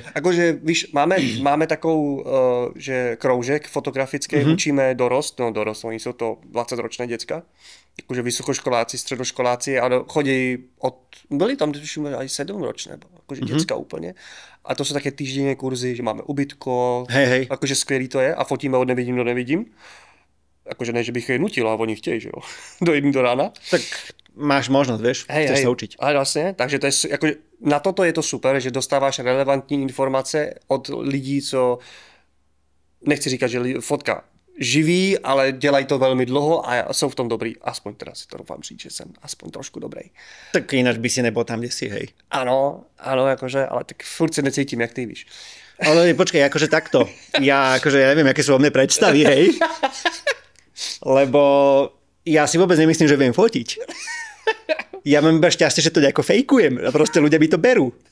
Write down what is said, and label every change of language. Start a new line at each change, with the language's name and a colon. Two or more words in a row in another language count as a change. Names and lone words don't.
Slovak: Akože, víš, máme takovou, že kroužek fotografický, učíme dorost, oni sú to 20-ročné decka, akože vysokoškoláci, středoškoláci a chodí byli tam aj 7-ročné, akože decka úplne. A to sú také týždenné kurzy, že máme ubytko, akože skvělý to je a fotíme od nevidím do nevidím.
Czech: Akože ne, že bych je nutil, a oni chtějí, že jo, do 1 do rána.
Slovak: Tak máš možnosť, vieš, chceš sa učiť.
Czech: Ale vlastne, takže to je, akože, na toto je to super, že dostáváš relevantní informace od lidí, co, nechci říkať, že fotka živí, ale dělají to velmi dlouho a jsou v tom dobrý. Aspoň teda si to doufám říct, že jsem aspoň trošku dobrý.
Slovak: Tak ináč by si nebol tam, kde si, hej.
Czech: Áno, akože, ale tak furt se necítím, jak ty víš. Ale počkej, akože takto.
Slovak: Ja neviem, aké sú o mne predstavy, hej. Lebo ja si vôbec nemyslím, že viem fotiť. Ja mám iba šťastie, že to nejako fejkujem a proste ľudia by to berú.